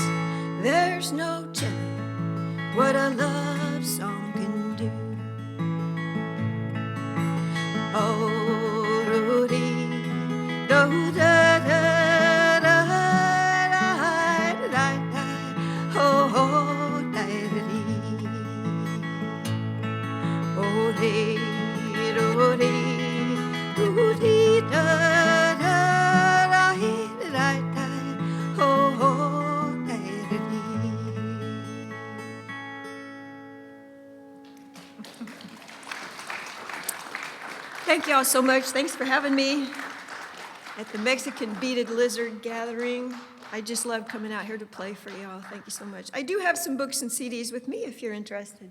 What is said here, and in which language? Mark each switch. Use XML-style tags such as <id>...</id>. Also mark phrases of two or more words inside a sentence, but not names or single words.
<en>There's no telling what a love song can do. Oh, do-dee, do-da-da-da-da-da-da, oh, da-da-dee. Oh, dee, do-dee, do-dee, da-da-da-da-da, oh, da-da-dee. Thank you all so much. Thanks for having me at the Mexican Bead Lizard gathering. I just love coming out here to play for y'all. Thank you so much. I do have some books and CDs with me if you're interested.</en>